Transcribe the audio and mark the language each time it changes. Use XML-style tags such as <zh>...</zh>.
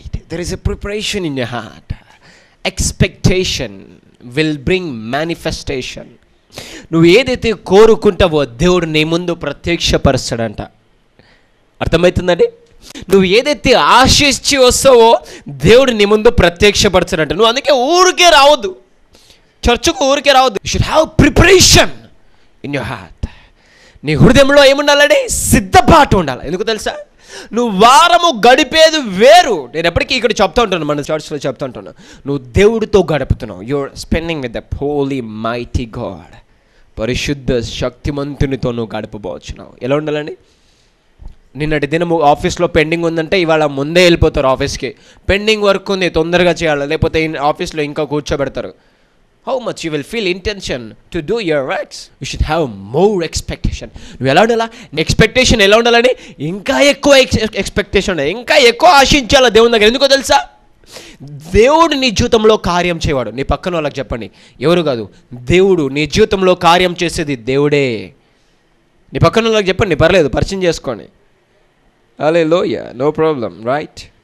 <en>There is a preparation in your heart. Expectation will bring manifestation.</en> <te>నువ్వు ఏదైతే కోరుకుంటావో దేవుడు నీ ముందు ప్రత్యక్షపరుస్తాడంట. అర్థమవుతుందండి? నువ్వు ఏదైతే ఆశించి వస్తావో దేవుడు నీ ముందు ప్రత్యక్షపరచాడంట. నువ్వు అందుకే ఊరికే రావద్దు, చర్చకు ఊరికే రావద్దు.</te> <en>You should have preparation in your heart.</en> <te>నీ హృదయంలో ఏముండాలండి? సిద్ధపాటు ఉండాలి. ఎందుకు తెలుసా? నువ్వు వారము గడిపేది వేరు. నేను ఎప్పటికీ ఇక్కడ చెప్తా ఉంటాను, మన చర్చ్లో చెప్తా ఉంటాను, నువ్వు దేవుడితో గడుపుతున్నావు.</te> <en>You're spending with the holy mighty God.</en> <te>పరిశుద్ధ శక్తిమంతునితో నువ్వు గడపబోచున్నావు. ఎలా ఉండాలండి? నిన్నటి దినము ఆఫీస్లో పెండింగ్ ఉందంటే ఇవాళ ముందే వెళ్ళిపోతారు ఆఫీస్కి. పెండింగ్ వర్క్ ఉంది, తొందరగా చేయాలి, లేకపోతే ఆఫీస్లో ఇంకా కూర్చోబెడతారు.</te> <en>How much you will feel intention to do your works. You should have more expectation.</en> <te>నువ్వు ఎలా ఉండాలా? ఎక్స్పెక్టేషన్ ఎలా ఉండాలని? ఇంకా ఎక్కువ ఎక్స్పెక్టేషన్, ఇంకా ఎక్కువ ఆశించాలా దేవుని దగ్గర. ఎందుకో తెలుసా? దేవుడు నీ జీవితంలో కార్యం చేయవాడు. నీ పక్కన వాళ్ళకి చెప్పండి, ఎవరు కాదు, దేవుడు నీ జీవితంలో కార్యం చేసేది దేవుడే. నీ పక్కన వాళ్ళకి చెప్పండి, పర్లేదు, పరిచయం చేసుకోండి. హల్లెలూయా,</te> <en>No problem, right?</en>